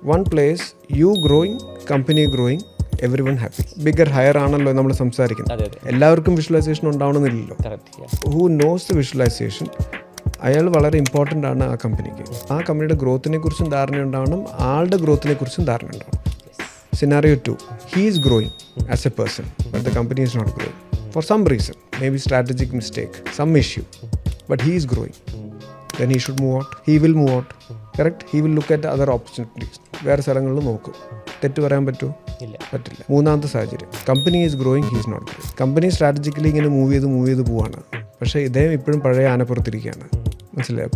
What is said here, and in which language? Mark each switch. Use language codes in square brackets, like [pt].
[ml] One place U growing, company growing, every one happy. Bigger higher ആണല്ലോ നമ്മൾ സംസാരിക്കുന്നത്. എല്ലാവർക്കും visualisation ഉണ്ടാവണമെന്നില്ലല്ലോ. Who knows the visualisation, അയാൾ വളരെ ഇമ്പോർട്ടൻ്റ് ആണ് ആ കമ്പനിക്ക്. ആ കമ്പനിയുടെ ഗ്രോത്തിനെ കുറിച്ചും ധാരണ ഉണ്ടാവണം, ആളുടെ ഗ്രോത്തിനെ കുറിച്ചും ധാരണ ഉണ്ടാവണം. [en] Scenario 2, he is growing as a person, but the company is not growing. For some reason, maybe strategic mistake, some issue, but he is growing. Then he should move out. He will move out. Correct? He will look at other opportunities. [ml] വേറെ സ്ഥലങ്ങളിൽ നോക്കും. തെറ്റ് പറയാൻ പറ്റുമോ? പറ്റില്ല. മൂന്നാമത്തെ സാഹചര്യം, company is growing, he is not growing. Company strategically ഇങ്ങനെ മൂവ് ചെയ്ത് പോവാണ്, പക്ഷേ ഇദ്ദേഹം ഇപ്പോഴും പഴയ ആനപ്പുറത്തിരിക്കുകയാണ്. മനസ്സിലായി?